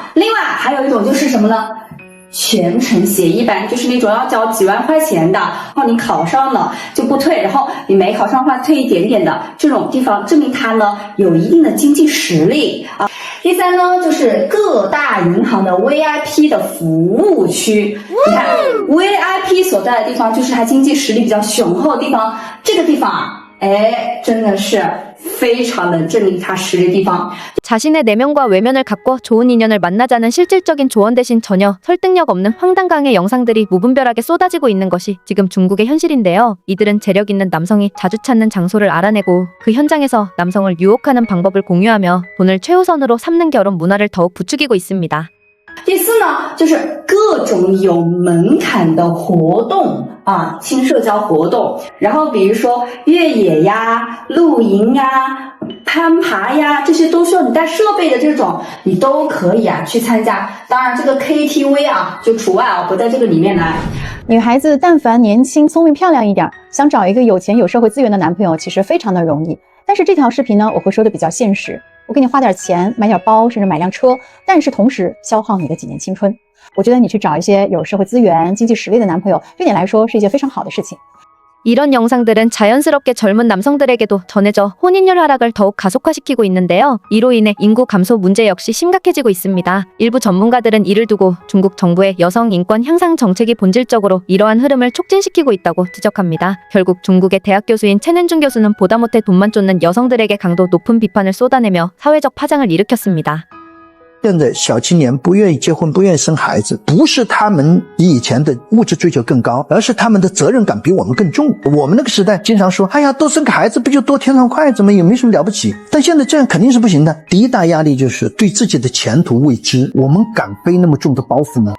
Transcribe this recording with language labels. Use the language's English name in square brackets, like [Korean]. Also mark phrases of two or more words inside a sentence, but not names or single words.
[Chinese] 另外还有一种就是什么呢？ 全程协议班就是那种要交几万块钱的，然后你考上了就不退，然后你没考上的话退一点点的，这种地方证明他呢有一定的经济实力啊。第三呢，就是各大银行的 VIP 的服务区，你看 VIP 所在的地方就是他经济实力比较雄厚的地方，这个地方啊，哎，真的是非常能证明他实力的地方。 [Korean] 자신의 내면과 외면을 갖고 좋은 인연을 만나자는 실질적인 조언 대신 전혀 설득력 없는 황당강의 영상들이 무분별하게 쏟아지고 있는 것이 지금 중국의 현실인데요. 이들은 재력 있는 남성이 자주 찾는 장소를 알아내고 그 현장에서 남성을 유혹하는 방법을 공유하며 돈을 최우선으로 삼는 결혼 문화를 더욱 부추기고 있습니다. [Chinese] 第四呢，就是各种有门槛的活动啊，轻社交活动，然后比如说越野呀、露营呀、攀爬呀，这些都需要你带设备的这种，你都可以啊去参加。当然，这个 KTV 啊就除外啊，不在这个里面来。女孩子但凡年轻、聪明、漂亮一点，想找一个有钱有社会资源的男朋友，其实非常的容易。但是这条视频呢，我会说的比较现实，我给你花点钱，买点包，甚至买辆车，但是同时消耗你的几年青春。我觉得你去找一些有社会资源、经济实力的男朋友，对你来说是一件非常好的事情。 [Korean] 이런 영상들은 자연스럽게 젊은 남성들에게도 전해져 혼인율 하락을 더욱 가속화시키고 있는데요. 이로 인해 인구 감소 문제 역시 심각해지고 있습니다. 일부 전문가들은 이를 두고 중국 정부의 여성 인권 향상 정책이 본질적으로 이러한 흐름을 촉진시키고 있다고 지적합니다. 결국 중국의 대학 교수인 첸은중 교수는 보다 못해 돈만 쫓는 여성들에게 강도 높은 비판을 쏟아내며 사회적 파장을 일으켰습니다. [Chinese] 现在小青年不愿意结婚，不愿意生孩子，不是他们比以前的物质追求更高，而是他们的责任感比我们更重。我们那个时代经常说，哎呀，多生个孩子不就多添双筷子吗？也没什么了不起。但现在这样肯定是不行的。第一大压力就是对自己的前途未知，我们敢背那么重的包袱吗？